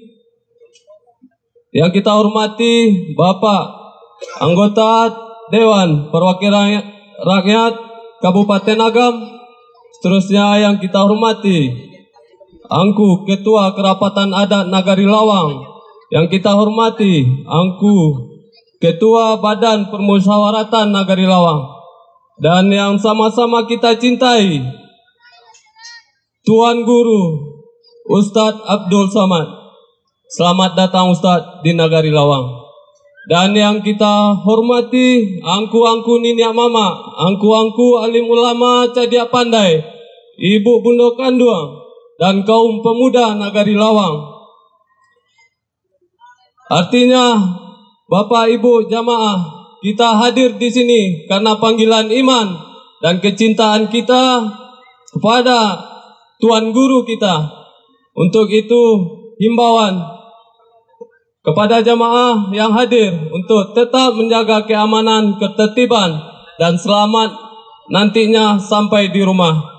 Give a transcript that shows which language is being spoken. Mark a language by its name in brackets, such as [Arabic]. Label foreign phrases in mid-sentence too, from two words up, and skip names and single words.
[Indonesian] yang kita hormati Bapak Anggota Dewan Perwakilan Rakyat Kabupaten Agam, seterusnya yang kita hormati Angku Ketua Kerapatan Adat Nagari Lawang yang kita hormati, Angku Ketua Badan Permusyawaratan Nagari Lawang, dan yang sama-sama kita cintai, Tuan Guru Ustadz Abdul Somad. Selamat datang Ustadz di Nagari Lawang. Dan yang kita hormati, [Minangkabau] angku-angku niniak mama, angku-angku alim ulama cadia pandai, [Indonesian] ibu bunda kandung, dan kaum pemuda Nagari Lawang. Artinya, Bapak Ibu jamaah, kita hadir di sini karena panggilan iman dan kecintaan kita kepada Tuan Guru kita. Untuk itu, himbauan kepada jamaah yang hadir untuk tetap menjaga keamanan, ketertiban, dan selamat nantinya sampai di rumah.